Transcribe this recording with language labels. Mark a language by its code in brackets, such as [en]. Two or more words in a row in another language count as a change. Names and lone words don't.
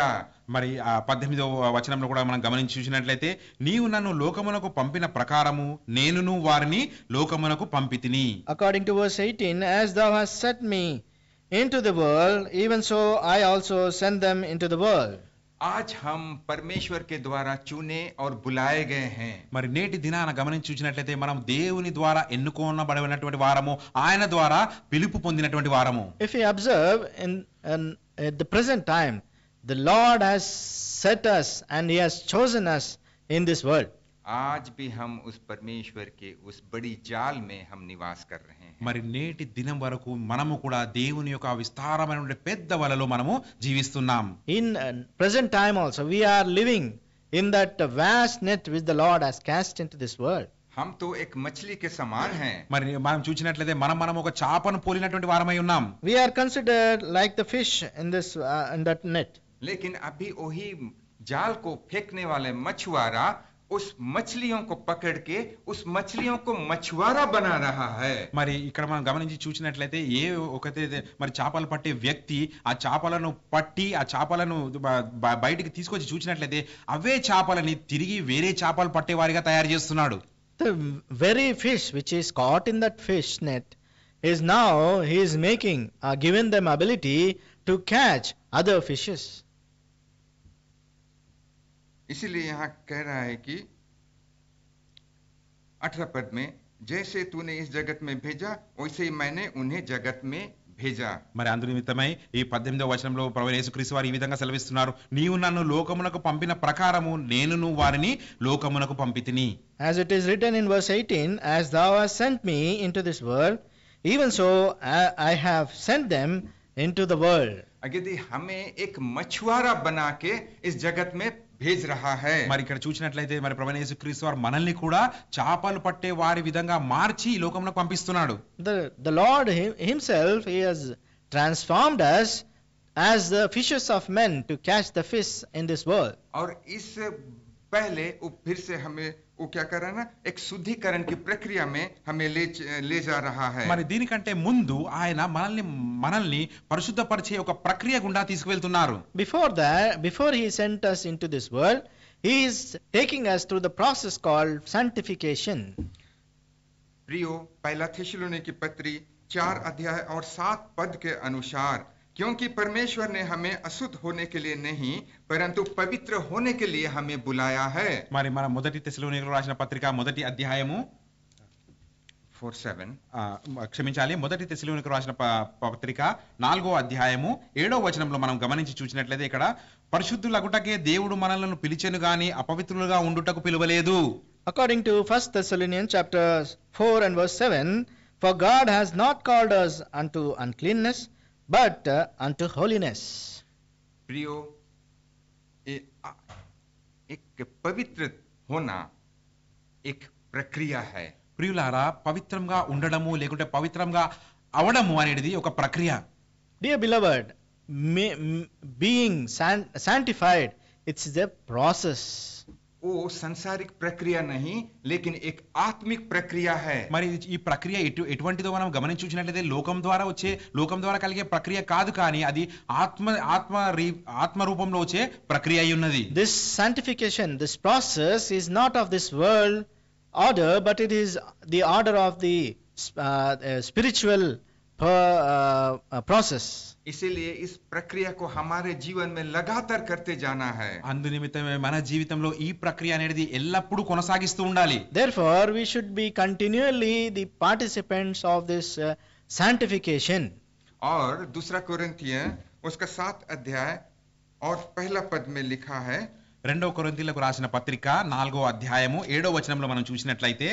[te] మరి ఆ 18వ వచనంలో కూడా మనం గమనించి చూసినట్లయితే నీవు నన్ను లోకమునకు పంపిన ప్రకారము నేనును వారిని లోకమునకు పంపితిని. [en] According to verse 18, as thou hast sent me into the world, even so I also send them into the world. [hi] आज हम परमेश्वर के द्वारा चुने और बुलाए गए हैं. [te] మరి నేటి దినాన గమనించి చూసినట్లయితే మనం దేవుని ద్వారా ఎన్నుకోనబడినటువంటి వారము, ఆయన ద్వారా పిలుపు పొందినటువంటి వారము. [en] If we observe at the present time, the Lord has set us and he has chosen us in this world. [hi] आज भी हम उस परमेश्वर के उस बड़ी जाल में हम निवास कर रहे हैं. [te] మరి నేటి దినం వరకు మనము కూడా దేవుని యొక్క విస్తారమైన పెద్ద వలలో మనము జీవిస్తున్నాం. [en] In present time also we are living in that vast net which the Lord has cast into this world. [hi] हम तो एक मछली के समान हैं. [te] మరి మనం చూసినట్లయితే మనం ఒక చాపను పోలినటువంటి వారమై ఉన్నాం. [en] We are considered like the fish in this in that net. [hi] लेकिन अभी वही जाल को फेंकने वाले मछुआरा उस मछलियों को पकड़ के उस मछलियों को मछुआरा बना रहा है. [te] మరి ఇక్కడ మనం గమనించి చూసినట్లయితే ఒకతే మరి చేపలు పట్టే వ్యక్తి ఆ చేపలను పట్టి ఆ చేపలను బయటికి తీసుకొచ్చి చూసినట్లయితే అవే చేపలని తిరిగి వేరే చేపలు పట్టేవారిగా తయారు చేస్తున్నాడు. [en] The very fish which is caught in that fish net is now he is making given them ability to catch other fishes. [hi] इसीलिए यहाँ कह रहा है कि 18 पद में, जैसे तूने इस जगत में भेजा वैसे ही मैंने उन्हें जगत में भेजा. [te] మరి అందు నిమిత్తమై ఈ 18వ వచనంలో ప్రభువైన యేసుక్రీస్తు వారు ఈ విధంగా సెలవిస్తున్నారు, నీవు నన్ను లోకమునకు పంపిన ప్రకారము నేనును వారిని లోకమునకు పంపితిని. [en] As it is written in verse 18, as thou hast sent me into this world, even so I have sent them into the world. [hi] यदि हमें एक मछुआरा बना के इस जगत में भेज रहा है. [te] మరి ఇక్కడ చూసినట్లయితే మరి ప్రభువైన యేసుక్రీస్తు వారు మనల్ని కూడా చేపలు పట్టే వారి విధంగా మార్చి ఈ లోకంలోకి పంపిస్తున్నాడు. [en] The Lord himself he has transformed us as the fishers of men to catch the fish in this world. [hi] और इस पहले वो फिर से हमें वो क्या कर रहा है ना, एक शुद्धिकरण की प्रक्रिया में हमें ले जा रहा है. [te] మరి దీనికంటే ముందు ఆయన మనల్ని పరిశుద్ధపరిచే ఒక ప్రక్రియ గుండా తీసుకువెళ్తున్నారు. [en] Before he sent us into this world, he is taking us through the process called sanctification. [hi] प्रियो, पहला थिस्सलुनीकी पत्री 4 अध्याय और 7 पद के अनुसार, क्योंकि परमेश्वर ने हमें अशुद्ध होने के लिए नहीं परंतु पवित्र होने के लिए हमें बुलाया है. [te] మరి మన మొదటి తెస్సలోనికీయులకు రాసిన పత్రిక మొదటి అధ్యాయము 4:7 క్షమించాలి మొదటి తెస్సలోనికీయులకు రాసిన పత్రిక 4వ అధ్యాయము 7వ వచనంలో మనం గమనించి చూసినట్లయితే ఇక్కడ పరిశుద్ధులగుటకే దేవుడు మనలను పిలిచెను గాని అపవిత్రులుగా ఉండుటకు పిలువలేదు. [en] According to 1 Thessalonians chapter 4 and verse 7, for God has not called us unto uncleanness but unto holiness. [hi] प्रियो, एक पवित्र होना एक प्रक्रिया है. [te] ప్రియులారా, పవిత్రంగా ఉండడము లేకుంటే పవిత్రంగా అవడము అనేది ఒక ప్రక్రియ. [en] Dear beloved, being sanctified, it's a process. [hi] वो सांसारिक प्रक्रिया नहीं लेकिन एक आत्मिक प्रक्रिया है. [te] మరి ఈ ప్రక్రియ ఎటువంటిదో మనం గమనించి చూసినట్లయితే లోకం ద్వారా కలిగే ప్రక్రియ కాదు, కానీ అది ఆత్మ రూపంలో వచ్చే ప్రక్రియ అయి ఉన్నది. [en] This sanctification, this process is not of this world order, but it is the order of the spiritual process. [hi] इसीलिए इस प्रक्रिया को हमारे जीवन में लगातार करते जाना है. [te] అందు నిమిత్తమే మన జీవితంలో ఈ ప్రక్రియ అనేది ఎల్లప్పుడూ కొనసాగిస్తూ ఉండాలి. [en] Therefore, we should be continually the participants of this sanctification. [hi] और दूसरा कोरिन्थियन उसका 7 अध्याय और पहला पद में लिखा है. [te] రెండవ కొరింథీయులకు రాసిన పత్రిక 4వ అధ్యాయము 7వ వచనంలో మనం చూసినట్లయితే